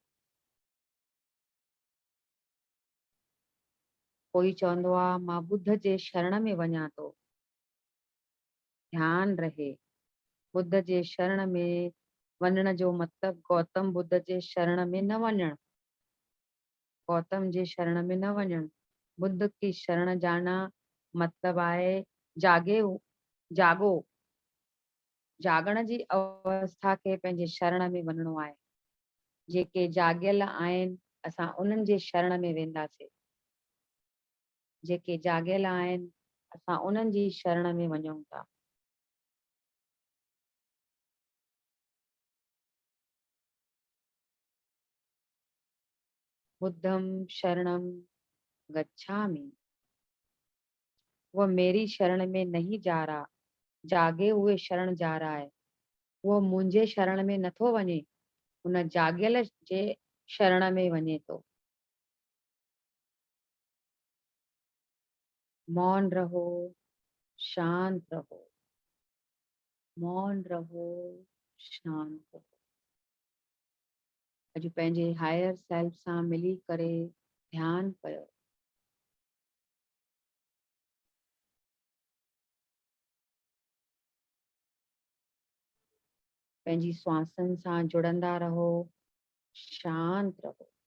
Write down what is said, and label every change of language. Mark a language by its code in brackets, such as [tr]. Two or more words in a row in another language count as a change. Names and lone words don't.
[sd] कोई चवंदो आहे मां बुद्ध जे शरण में वञा थो। ध्यान रहे, बुद्ध जे शरण में वञण जो मतिलबु गौतम बुद्ध जे शरण में न वञणु। गौतम जे शरण में न वञणु। बुद्ध [ur] کی شرن جانا مطلب [sd] आहे जागे जागो। जागण जी अवस्था खे पंहिंजे शरण में वञिणो आहे। जेके जागियल आहिनि असां उन्हनि जे शरण में वेंदासीं। जेके जागियल आहिनि असां उन्हनि जी शरण में वञूं था। [pi] बुद्धं शरणं गच्छामि। [ur] وہ میری شرن میں نہیں جا رہا، جاگے ہوئے شرن جا رہا ہے. [sd] वो मुंहिंजे शरण में नथो वञे, उन जागियल जे शरण में वञे थो। [ur] مون رہو، شانت رہو. مون رہو، شانت رہو. [sd] अॼु पंहिंजे [en] higher self [sd] सां मिली करे ध्यान कयो। पंहिंजी श्वासनि सां जुड़ंदा रहो, शांत रहो।